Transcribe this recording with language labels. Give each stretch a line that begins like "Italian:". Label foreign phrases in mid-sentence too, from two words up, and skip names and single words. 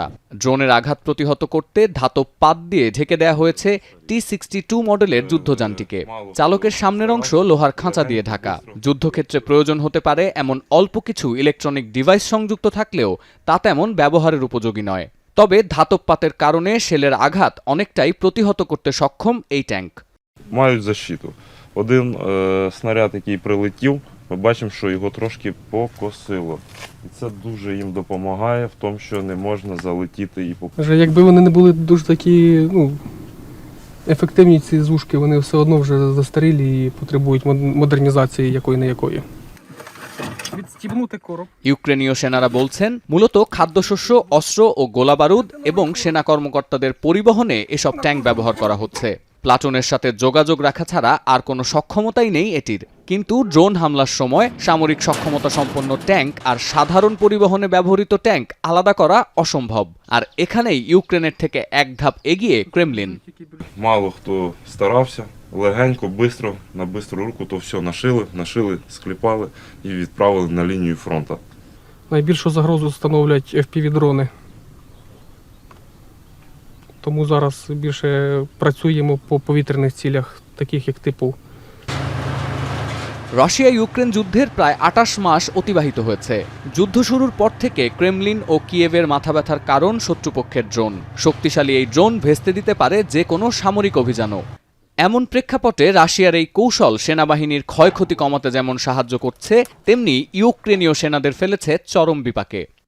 Bangla: ড্রোনের আঘাত প্রতিহত করতে ধাতব পাত দিয়ে ঢেকে দেয়া হয়েছে T-62 মডেলের যুদ্ধযানটিকে। চালকের সামনের অংশ লোহার খাঁচা দিয়ে ঢাকা। যুদ্ধক্ষেত্রে প্রয়োজন হতে পারে এমন অল্প কিছু ইলেকট্রনিক ডিভাইস সংযুক্ত থাকলেও তা তেমন ব্যবহারের উপযোগী নয়। তবে ধাতব পাতের কারণে শেলের আঘাত অনেকটাই প্রতিহত করতে সক্ষম এই ট্যাঙ্ক।
Ukrainian: Мають защиту. Один снаряд, який прилетів, ми бачимо, що його трошки покосило. І це дуже їм допомагає в тому, що не можна залетіти і Вже якби вони не були дуже такі, ефективні ці зушки, вони все одно вже застарілі і потребують модернізації якої-не-якої. Відстібнути короб.
Bangla: ইউক্রেনীয় সেনারা বলছেন, মূলত খাদ্যশস্য, অস্ত্র ও গোলাবারুদ এবং সেনা কর্মকর্তাদের পরিবহনে এসব ট্যাঙ্ক ব্যবহার করা হচ্ছে। প্লাটুনের সাথে যোগাযোগ রাখা ছাড়া আর কোনো সক্ষমতাই নেই এটির। কিন্তু ড্রোন হামলার সময় সামরিক সক্ষমতা সম্পন্ন ট্যাঙ্ক আর সাধারণ পরিবহনে ব্যবহৃত ট্যাঙ্ক আলাদা করা অসম্ভব। আর এখানেই ইউক্রেনের থেকে এক ধাপ এগিয়ে ক্রেমলিন।
Ukrainian: Мало хто старався, легенько, бистро, на бистру руку то все нашили, скліпали і відправили на лінію фронту. Найбільшу загрозу становлять FPV-дрони. Тому зараз більше працюємо по повітряних цілях, таких як типу.
Bangla: রাশিয়া ইউক্রেন যুদ্ধের প্রায় 28 মাস অতিবাহিত হয়েছে। যুদ্ধ শুরুর পর থেকে ক্রেমলিন ও কিয়েভের মাথাব্যথার কারণ শত্রুপক্ষের ড্রোন। শক্তিশালী এই ড্রোন ভেস্তে দিতে পারে যে কোনো সামরিক অভিযানও। এমন প্রেক্ষাপটে রাশিয়ার এই কৌশল সেনাবাহিনীর ক্ষয়ক্ষতি কমাতে যেমন সাহায্য করছে, তেমনি ইউক্রেনীয় সেনাদের ফেলেছে চরম বিপাকে।